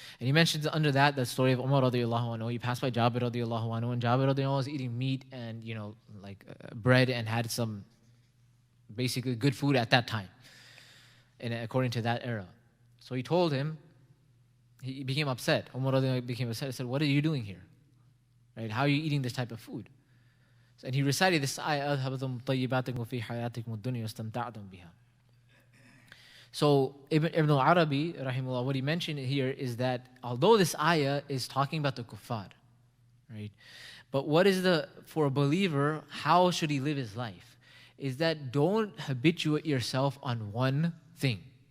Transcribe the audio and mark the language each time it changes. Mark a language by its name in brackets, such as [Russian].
[English] And he mentions under that the story of Umar radiallahu anhu. He passed by Jabir radiallahu anhu, and Jabir radiallahu anhu was eating meat and bread and had some basically good food at that time, and according to that era. So he told him, he became upset. Umar radiallahu anhu became upset. He said, "What are you doing here? Right? How are you eating this type of food?" And he recited this ayah, [Arabic] أَذْهَبْتُمْ طَيِّبَاتِكُمْ فِي حَيَاتِكُمُ الدُّنْيَا وَاسْتَمْتَعْتُمْ بِهَا. [English] So Ibn al-Arabi, rahimahullah, what he mentioned here is that although this ayah is talking about the kuffar, right? But what is for a believer, how should he live his life? Is that don't habituate yourself on one thing.